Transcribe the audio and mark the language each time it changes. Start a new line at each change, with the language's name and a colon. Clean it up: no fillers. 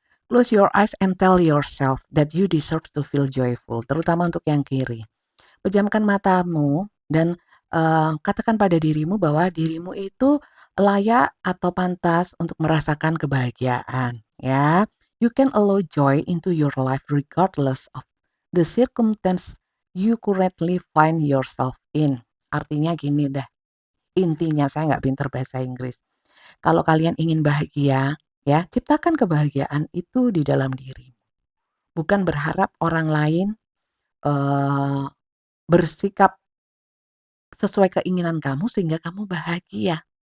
English: Close your eyes and tell yourself that you deserve to feel joyful,
Indonesian: terutama untuk yang kiri. Pejamkan matamu dan, katakan pada dirimu bahwa dirimu itu layak atau pantas untuk merasakan kebahagiaan, ya.
English: You can allow joy into your life regardless of the circumstance you currently find yourself in.
Indonesian: Artinya gini deh, intinya saya nggak pinter bahasa Inggris. Kalau kalian ingin bahagia, ya, ciptakan kebahagiaan itu di dalam diri. Bukan berharap orang lain, eee, bersikap sesuai keinginan kamu sehingga kamu bahagia.